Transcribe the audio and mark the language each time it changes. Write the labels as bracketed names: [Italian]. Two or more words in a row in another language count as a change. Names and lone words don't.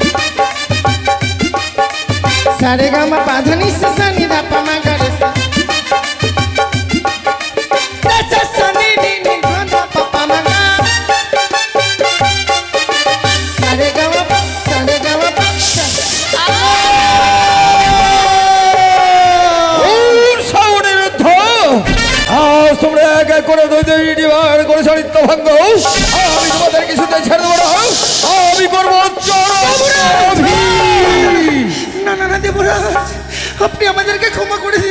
[Bangla] सारे गम पधनी से सनी धप मगर सा, सा सनी नी नी धप पप मगा, सारे गम আজ তোমরা এক এক করে দুই দুইটি বার করে করেছ নিত্য ভঙ্গ, আমি তোমাদের কিছুতে ছেড়ে দেবো না। আমি করবো না না না দেবরাজ, আপনি আমাদেরকে ক্ষমা করে দিন।